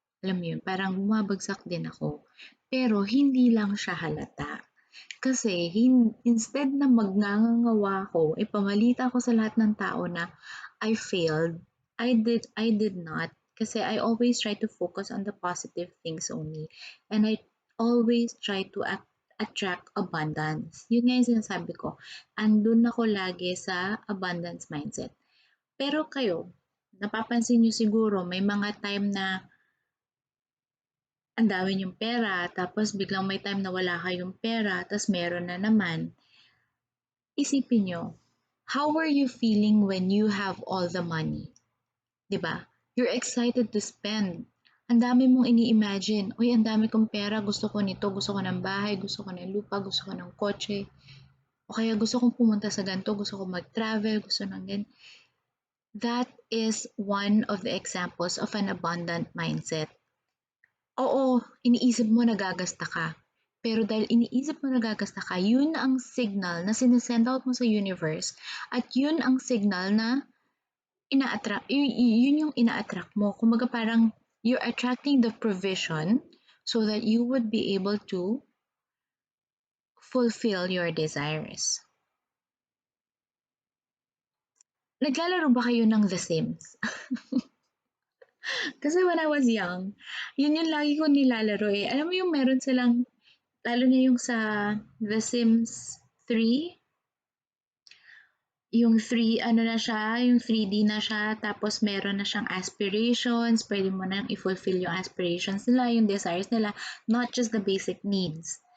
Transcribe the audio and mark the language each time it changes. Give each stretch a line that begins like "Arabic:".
Filipino: Alam mo yun, parang bumabagsak din ako. Pero hindi lang siya halata. Kasi instead na magngangawa ako, ipamalita ko sa lahat ng tao na
English: I failed, I did not. Kasi I always try to focus on the positive things only. And I always try to attract abundance.
Filipino: Yun nga yung sinasabi ko. Andun ako lagi sa abundance mindset. Pero kayo, napapansin niyo siguro may mga time na ang dami niyong pera, tapos biglang may time na wala kayong pera, tapos meron na naman. Isipin niyo,
English: how are you feeling when you have all the money?
Filipino: 'Di ba?
English: You're excited to spend.
Filipino: Ang dami mong ini-imagine, uy, ang dami kong pera, gusto ko nito, gusto ko ng bahay, gusto ko ng lupa, gusto ko ng kotse, o kaya gusto kong pumunta sa ganito, gusto kong mag-travel, gusto ng ganyan.
English: That is one of the examples of an abundant mindset.
Filipino: Oo, iniisip mo nagagasta ka. Pero dahil iniisip mo nagagasta ka, yun ang signal na sinesend out mo sa universe, at yun ang signal na yun yung ina-attract mo. Kumbaga parang
English: you're attracting the provision so that you would be able to fulfill your desires.
Filipino: Naglalaro ba kayo ng The Sims? Kasi
English: when I was young,
Filipino: yun yung lagi ko nilalaro eh. Alam mo yung meron silang, lalo na yung sa The Sims 3, yung 3 ano na siya, yung 3D na siya, tapos meron na siyang aspirations, pwede mo nang i-fulfill yung aspirations nila, yung desires nila,
English: not just the basic needs.